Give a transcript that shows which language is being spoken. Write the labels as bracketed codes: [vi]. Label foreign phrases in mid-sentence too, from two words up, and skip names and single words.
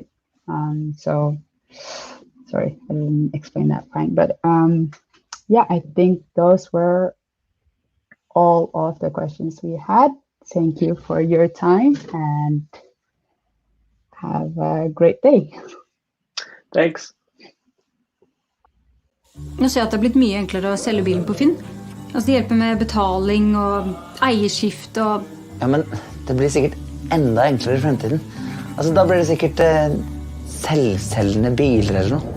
[en] So sorry, I didn't explain that fine, but yeah, I think those were all of the questions we had. Thank you for your time and have a great day. Thanks. [no] Nå ser jeg at det har blitt mye enklere å selge bilen på Finn. Altså det hjelper med betaling og eierskift og... Ja, men det blir sikkert enda enklere I fremtiden. Altså da blir det sikkert selvselgende biler eller noe.